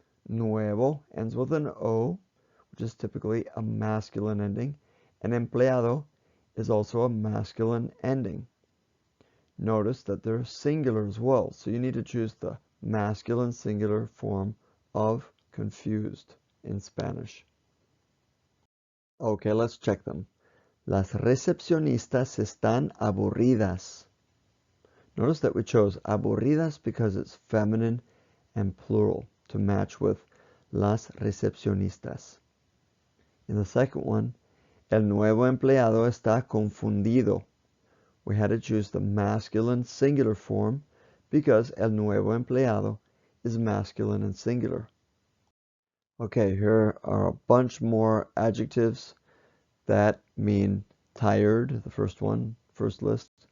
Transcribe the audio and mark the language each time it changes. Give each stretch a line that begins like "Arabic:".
English: Nuevo ends with an O, which is typically a masculine ending. And empleado is also a masculine ending. Notice that they're singular as well. So you need to choose the masculine singular form of confused in Spanish. Okay, let's check them.
Spanish: Las recepcionistas están aburridas.
English: Notice that we chose aburridas because it's feminine and plural to match with
Spanish: las recepcionistas.
English: In the second one,
Spanish: el nuevo empleado está confundido.
English: We had to choose the masculine singular form because el nuevo empleado is masculine and singular. Okay, here are a bunch more adjectives that mean tired, the first one, first list.